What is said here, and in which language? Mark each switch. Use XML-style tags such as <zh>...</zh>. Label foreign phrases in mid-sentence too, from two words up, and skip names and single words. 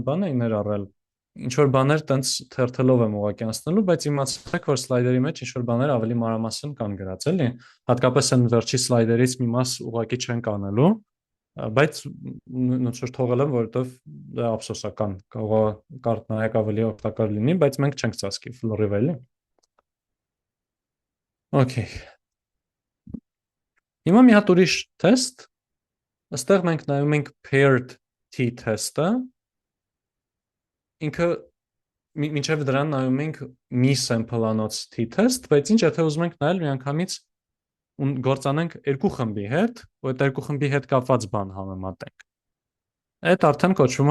<hy>բան էի ներառել։ Ինչ որ բաներ տենց թերթելով եմ ուղղակի անցնելու, բայց իմացեք, որ սլայդերի մեջ ինչ որ բաներ ավելի մանրամասն կան գրած, էլի։ Հատկապես այն վերջի սլայդերից մի մաս ուղղակի չենք անելու, բայց ոնց որ թողել եմ, որովհետև դա ափսոսական, կարող է կարդ նայեք ավելի օգտակար լինի, բայց մենք չենք ծածկի ֆլորիվ էլի։ Okay։ Հիմա մի հատ ուրիշ թեստ, այստեղ մենք նայում ենք</hy> <en>paired t-test-</en> <hy>ը, ինքը մինչև դրան նայում ենք մի sample-անոց t-test, բայց ինչ եթե ուզում ենք նայել միանգամից գործանենք երկու խմբի հետ, ու այդ երկու խմբի հետ կապված բան համեմատենք։ Այդ արդեն կոչվում</hy>